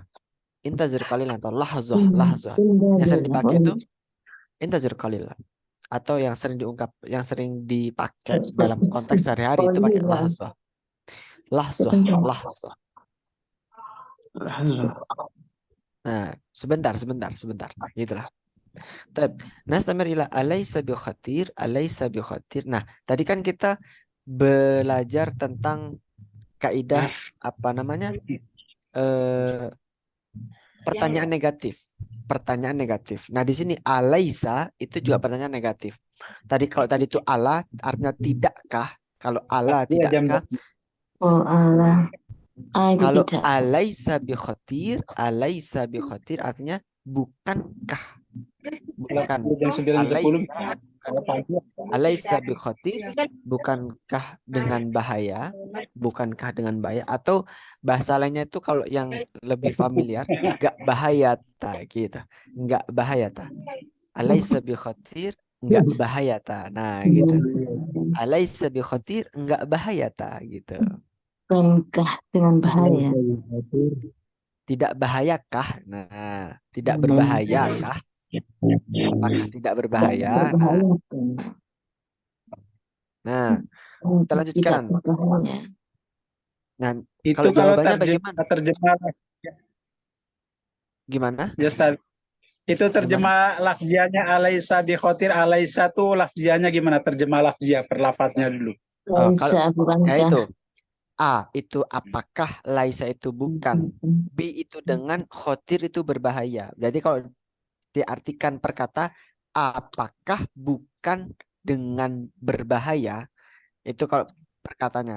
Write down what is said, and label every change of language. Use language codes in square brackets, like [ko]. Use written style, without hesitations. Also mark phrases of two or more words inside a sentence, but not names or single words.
[ar] انتظر قليلا [id] atau [ar] لحظة لحظة. [id] Yang sering dipakai itu [ar] انتظر قليلا. [id] Atau yang sering dipakai dalam konteks sehari-hari itu pakai lahzah. [ar] لحظة لحظة. [id] Nah, sebentar. Gitulah. [ar] نستمر إلى أليس بخطر أليس بخطر. [id] Nah, tadi kan kita belajar tentang kaidah apa namanya? Pertanyaan negatif. Pertanyaan negatif. Nah, di sini alaysa itu juga pertanyaan negatif. Kalau tadi itu ala artinya tidakkah? Kalau ala tidakkah? Oh Allah. Itu Kalau tidak. [ar] أليس بخطر [id] artinya bukankah? Bukan. Jam 9.10. [ar] أليس بخطر, [id] bukankah dengan bahaya? Bukankah dengan bahaya? Atau bahasa lainnya itu kalau yang lebih familiar, enggak bahaya ta gitu. Enggak bahaya ta. [ar] أليس بخطر, [id] enggak bahaya ta. Nah, gitu. [ar] أليس بخطر, [id] enggak bahaya ta gitu. Bukankah dengan bahaya? Tidak bahayakah? Nah, tidak berbahayakah? Apakah tidak berbahaya? Nah, kita lanjutkan. Tidak berbahaya. Nah, Itu kalau kalau jawabannya bagaimana? terjemah Gimana? ya Ustaz. Itu terjemah lafzianya [ar] أليس بخطر, [id] alaisa tuh lafzianya gimana? Terjemah lafziah per lafaznya dulu. Oh, kalau Laisa, ya bukankah? itu A itu apakah, laisa itu bukan, B itu dengan, khotir itu berbahaya. Jadi kalau diartikan perkata apakah bukan dengan berbahaya, itu kalau perkataannya.